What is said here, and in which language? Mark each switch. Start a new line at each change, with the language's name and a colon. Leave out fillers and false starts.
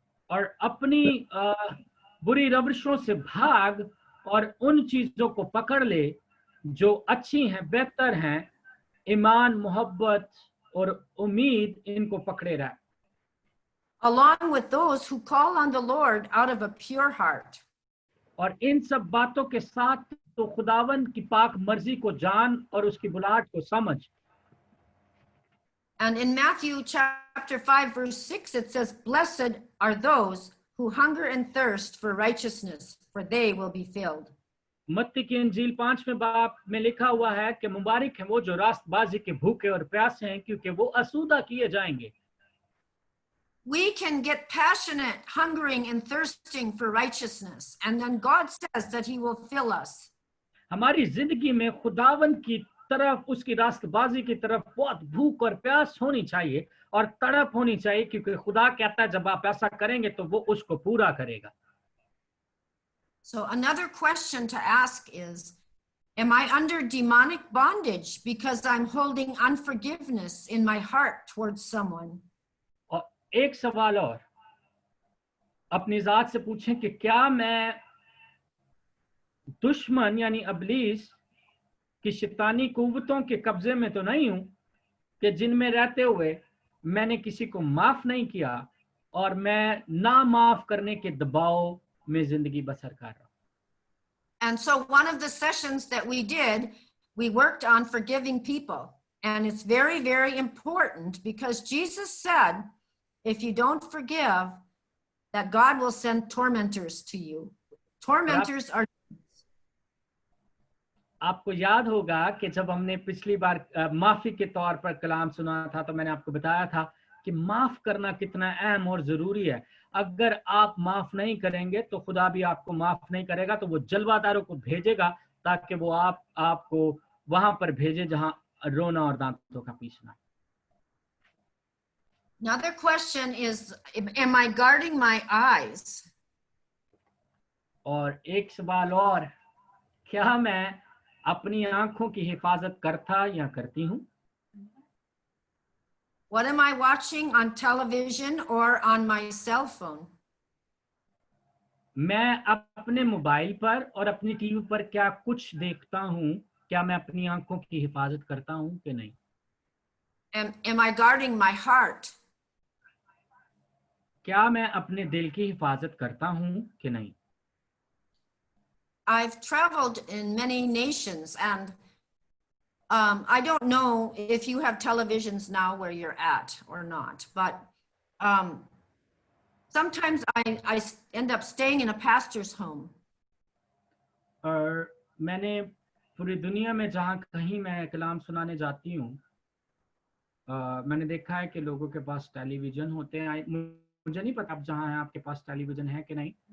Hindi: और अपनी बुरी रवैयों से भाग और उन चीजों को पकड़ ले जो अच्छी हैं, बेहतर हैं। ईमान, मोहब्बत और उम्मीद, इनको पकड़े रह।
English: Along with those who call on the Lord out of a pure heart.
Hindi: और इन सब बातों के साथ तो खुदावन की पाक मर्जी को जान और उसकी बुलाहट को समझ।
English: And in Matthew chapter 5 verse 6 it says, "Blessed are those who hunger and thirst for righteousness, for they will be filled."
Hindi: मत्ती की इंजील 5वें बाब में लिखा हुआ है कि मुबारक है वो जो रास्तबाजी के भूखे और प्यासे हैं, क्योंकि वो असूदा किए जाएंगे।
English: We can get passionate, hungering and thirsting for righteousness, and then God says that he will fill us.
Hindi: हमारी जिंदगी में खुदावन की तरफ, उसकी रास्तबाजी की तरफ बहुत भूख और प्यास होनी चाहिए और तड़प होनी चाहिए, क्योंकि खुदा कहता है जब आप ऐसा करेंगे तो वो उसको पूरा करेगा।
English: So another question to ask is, am I under demonic bondage because I'm holding unforgiveness in my heart towards someone?
Hindi: और एक सवाल और अपनी जात से पूछें कि क्या मैं दुश्मन यानी अबलीस की शैतानी कुव्वतों के कब्जे में तो नहीं हूं कि जिनमें रहते हुए मैंने किसी को माफ नहीं किया और मैं ना माफ करने के दबाव में जिंदगी बसर कर रहा हूं।
English: And so one of the sessions that we did, we worked on forgiving people. And it's very, very important because Jesus said, if you don't forgive, that God will send tormentors to you. Tormentors are.
Hindi: आपको याद होगा कि जब हमने पिछली बार माफी के तौर पर कलाम सुना था, तो मैंने आपको बताया था कि माफ करना कितना अहम और जरूरी है। अगर आप माफ नहीं करेंगे तो खुदा भी आपको माफ नहीं करेगा, तो वो जलवादारों को भेजेगा ताकि वो आपको वहां पर भेजे जहां रोना और दांतों का पीसना।
English: Another question is, am I guarding my eyes?
Hindi: और एक सवाल और, क्या मैं अपनी आंखों की हिफाजत करता या करती हूं?
English: What am I watching on television or on my cell phone?
Hindi: मैं अपने मोबाइल पर और अपनी टीवी पर क्या कुछ देखता हूं? क्या मैं अपनी आंखों की हिफाजत करता हूं कि नहीं?
English: Am I guarding my heart?
Hindi: क्या मैं अपने दिल की हिफाजत करता हूं कि नहीं?
English: I've traveled in many nations, and I don't know if you have televisions now where you're at or not, but sometimes I end up staying in a pastor's home.
Hindi: और मैंने पूरी दुनिया में जहां कहीं मैं कलाम सुनाने जाती हूँ, मैंने देखा है कि लोगों के पास टेलीविजन होते हैं। मुझे नहीं पता अब जहां है आपके पास टेलीविजन है कि नहीं।